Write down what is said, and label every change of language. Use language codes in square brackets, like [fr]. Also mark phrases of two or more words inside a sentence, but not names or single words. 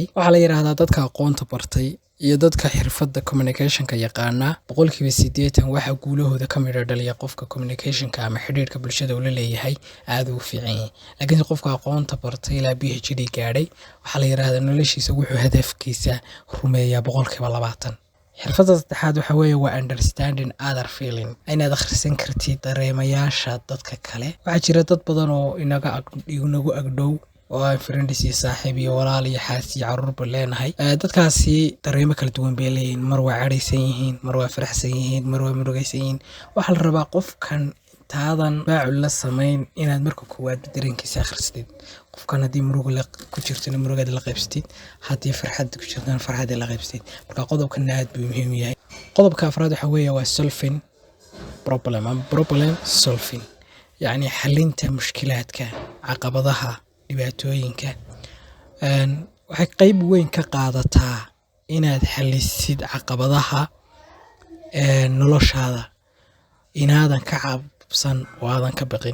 [so] Waxa la yiraahdaa dadka aqoonta bartay iyo dadka xirfadda communication-ka yaqaana 80% waxa guulahooda ka mid dhaliya qofka communication-ka ama xiriirka bulshada uu la leeyahay aad u fiican yahay. Laakiin qofka aqoonta bartay ilaa PhD gaadhay waxa la yiraahdaa noloshiisa wuxuu hadafkiisa rumeeyaa 20%. Xirfadda saddexaad waxa weeye waa [en] understanding other feeling. [so] Inaad akhrisan kartid dareemayaasha dadka kale. Waxa jira dad badan oo inaga agdhow oo ay friends iyo saaxiib iyo walaal iyo xaas iyo carruur leenahay. Dadkaasi dareemo kala duwan bay leeyihiin. Mar waa cadhaysan yihiin, mar waa faraxsan yihiin, mar waa murugaysan yihiin. Waxa la rabaa qofkan taadan baacul la sameyn inaad marka koowaad dareenkiisa akhrisid. Qofkan haddii murugo la ku jirto murugada la qaybsatid, haddii farxad ku jirto farxad la qaybsatid. Marka qodobkan aad buu muhiim yahay. Qodobka afraad waxa weeye waa [en] solving problem solving. [so] Yani xalinta mushkilaadka, caqabadaha, dhibaatooyinka. Waxay qayb weyn ka qaadataa inaad xalisid caqabadaha noloshaada inaadan ka cabsan oo aadan ka baqin.